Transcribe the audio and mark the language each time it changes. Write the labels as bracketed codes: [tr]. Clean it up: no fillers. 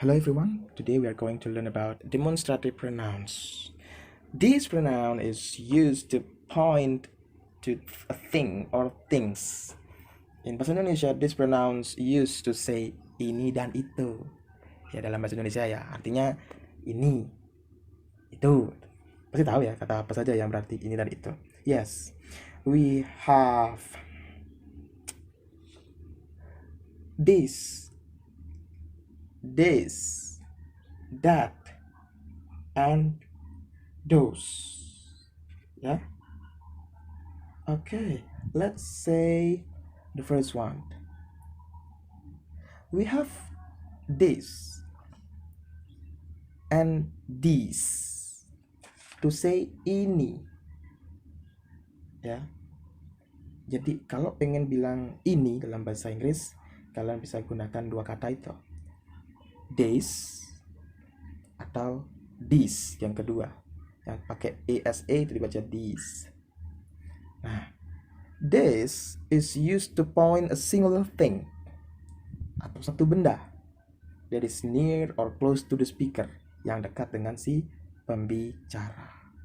[en] Hello everyone, today we are going to learn about demonstrative pronouns. This pronoun is used to point to a thing or things. In bahasa Indonesia, this pronouns used to say [id] ini dan itu. Ya dalam bahasa Indonesia ya, artinya ini, itu. Pasti tahu ya kata apa saja yang berarti ini dan itu. [en] Yes, we have this, this, that, and those. Yeah. Okay, let's say the first one. We have this and this to say ini. [id] Ya. Jadi kalau pengen bilang ini dalam bahasa Inggris, kalian bisa gunakan dua kata itu. This atau this yang kedua. Yang pakai asa itu dibaca [en] this. Nah, this is used to point a single thing [id] atau satu benda [en] that is near or close to the speaker, [id] yang dekat dengan si pembicara.